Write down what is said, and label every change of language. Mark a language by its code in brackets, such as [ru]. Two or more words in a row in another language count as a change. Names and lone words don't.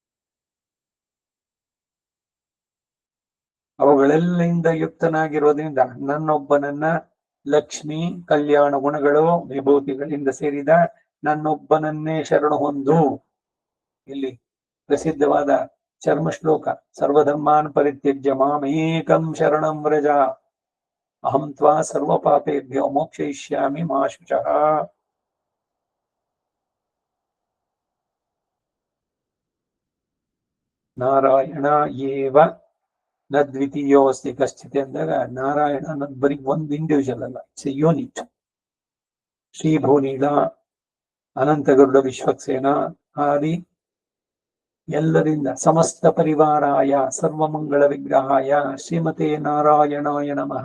[kn] ಅವುಗಳೆಲ್ಲಿಂದ ಯುಕ್ತನಾಗಿರೋದ್ರಿಂದ ನನ್ನೊಬ್ಬನನ್ನ ಲಕ್ಷ್ಮಿ, ಕಲ್ಯಾಣ ಗುಣಗಳು, ವಿಭೂತಿಗಳಿಂದ ಸೇರಿದ ನನ್ನೊಬ್ಬನನ್ನೇ ಶರಣು ಹೊಂದು. ಇಲ್ಲಿ ಪ್ರಸಿದ್ಧವಾದ ಚರ್ಮ ಶ್ಲೋಕ, [sa] ಸರ್ವಧರ್ಮಾನ್ ಪರಿತ್ಯಜ್ಯ ಮಾಮೇಕಂ ಶರಣಂ ವ್ರಜ ಅಹಂ ತ್ವಾ ಸರ್ವ ಪಾಪೇಭ್ಯೋ ಮೋಕ್ಷಯಿಷ್ಯಾಮಿ ಮಾ ಶುಚಃ. ನಾರಾಯಣ ಏವ ನ ದ್ವಿತೀಯೋಸ್ತಿ ಕಶ್ಚಿತ್ [kn] ಅಂದಾಗ ನಾರಾಯಣ ಅನ್ನೋದು ಬರೀ ಒಂದು ಇಂಡಿವಿಜುವಲ್ ಅಲ್ಲ, [en] it's a unit. [sa] ಶ್ರೀ ಭೂನೀಲ, ಅನಂತ ಗರುಡ ವಿಶ್ವಕ್ಸೇನ ಆದಿ ಎಲ್ಲರಿಂದ ಸಮಸ್ತ ಪರಿವಾರಾಯ ಸರ್ವಮಂಗಳ ವಿಗ್ರಹಾಯ ಶ್ರೀಮತೆ ನಾರಾಯಣಾಯ ನಮಃ.